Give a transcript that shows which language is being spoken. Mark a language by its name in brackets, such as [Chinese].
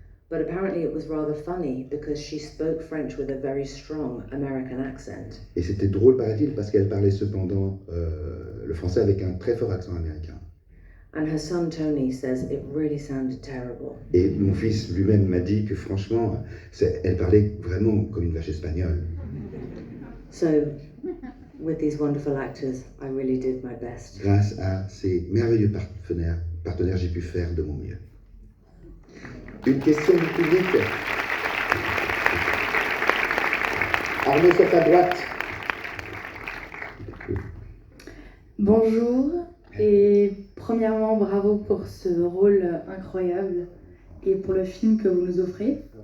[English] But apparently it was rather funny because she spoke French with a very strong American accent. [French] Et c'était drôle, paraît-il, parce qu'elle parlait cependant le français avec un très fort accent américain. [English] And her son Tony says it really sounded terrible. [French] Et mon fils lui-même m'a dit que franchement, elle parlait vraiment comme une vache espagnole. [English] So, with these wonderful actors, I really did my best. [French] Grâce à ces merveilleux partenaires, j'ai pu faire de mon mieux. Une question du public. Arnaud, sur ta droite. Bonjour et premièrement bravo pour ce rôle incroyable et pour le film que vous nous offrez.